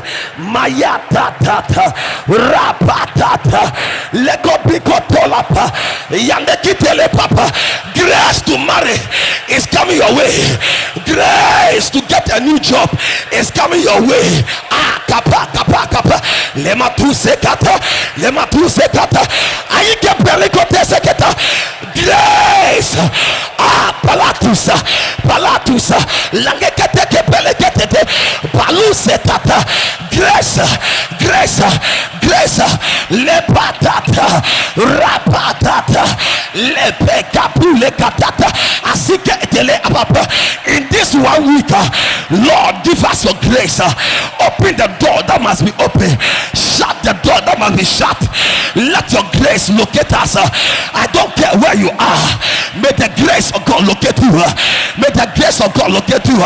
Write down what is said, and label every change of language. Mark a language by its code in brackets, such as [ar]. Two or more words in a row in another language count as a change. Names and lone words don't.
[en] Maya Tata, Rapatata, Lekopikotolapa, Yandekitele Papa. Grace to marry is coming your way. Grace to get a new job is coming your way. Kapa. Lema tu sekata. Ayike pelikote sekata. Grace. Palatusa. Langekete kepelekete. Palusetata. Grace. Lepatata. Rapatata. Lepekapulekatata. Asike etele ababa. In this 1 week, Lord, give us your grace. Open the door that must be open. Shut the door that must be shut. Let your grace locate us. I don't care where you are. May the grace of God locate you. May the grace of God locate you.